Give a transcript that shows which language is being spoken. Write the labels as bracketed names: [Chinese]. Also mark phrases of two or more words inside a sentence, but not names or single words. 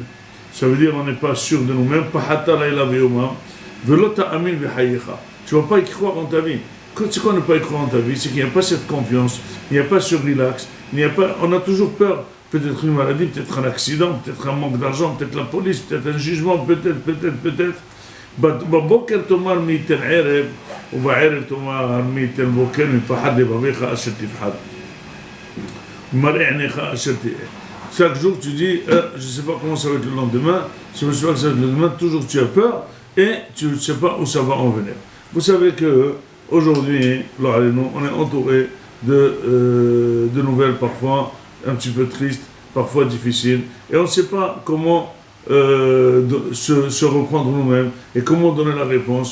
[French] Ça veut dire on n'est pas sûr de nous-mêmes. Tu ne vas pas y croire en ta vie. C'est quoi ne pas y croire en ta vie? C'est qu'il n'y a pas cette confiance, il n'y a pas ce relax, on a toujours peur. Peut-être une maladie, peut-être un accident, peut-être un manque d'argent, peut-être la police, peut-être un jugement, peut-être. [Hebrew] בבוקר תאמר מי ייתן ערב, ובערב תאמר מי ייתן בוקר, מפחד לבביך אשר תפחד. [French] Chaque jour tu dis, je ne sais pas comment ça va être le lendemain, je ne sais pas que ça va être le lendemain, toujours tu as peur et tu ne sais pas où ça va en venir. Vous savez qu'aujourd'hui, on est entouré de nouvelles parfois un petit peu tristes, parfois difficiles, et on ne sait pas comment se reprendre nous-mêmes et comment donner la réponse.